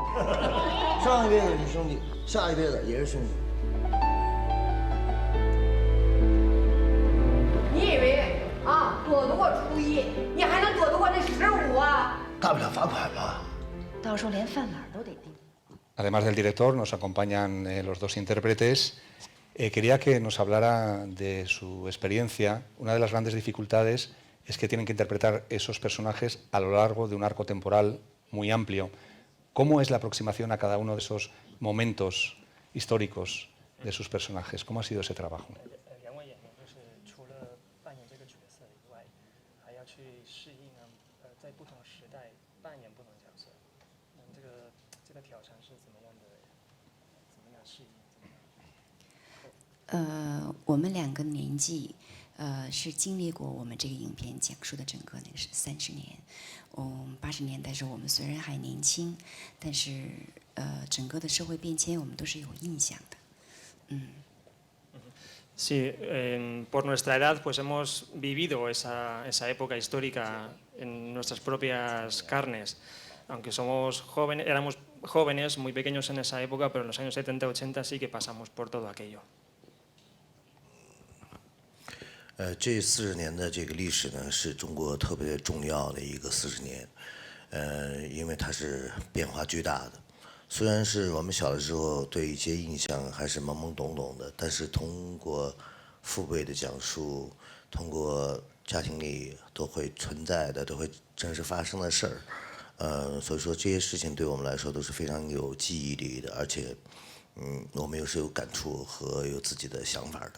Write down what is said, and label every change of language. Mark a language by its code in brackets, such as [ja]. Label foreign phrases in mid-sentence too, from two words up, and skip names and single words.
[zh] 上一辈子是兄弟，下一辈子也是兄弟。你以为啊躲得过初一，你还能躲得过这15啊？大不了罚款嘛。到时候连饭碗都得定。 [es] Además del director, nos acompañan los dos intérpretes. Quería que nos hablara de su experiencia. Una de las grandes dificultades es que tienen que interpretar esos personajes a lo largo de un arco temporal muy amplio. ¿Cómo es la aproximación a cada uno de esos momentos históricos de sus personajes? ¿Cómo ha sido ese trabajo? [zh] 我们两个年纪，是经历过我们这个影片讲述的整个那个是30年。80年代时候我们虽然还年轻，但是整个的社会变迁我们都是有印象的。 [es] Sí, por nuestra edad pues hemos vivido esa época histórica en nuestras propias carnes. Aunque somos jóvenes, éramos jóvenes, muy pequeños en esa época, pero en los años 70-80 sí que pasamos por todo aquello. [zh] 这40年的这个历史呢，是中国特别重要的一个40年，因为它是变化巨大的。虽然是我们小的时候对一些印象还是懵懵懂懂的，但是通过父辈的讲述，通过家庭里都会存在的、都会真实发生的事儿，所以说这些事情对我们来说都是非常有记忆力的，而且，我们又是有感触和有自己的想法的。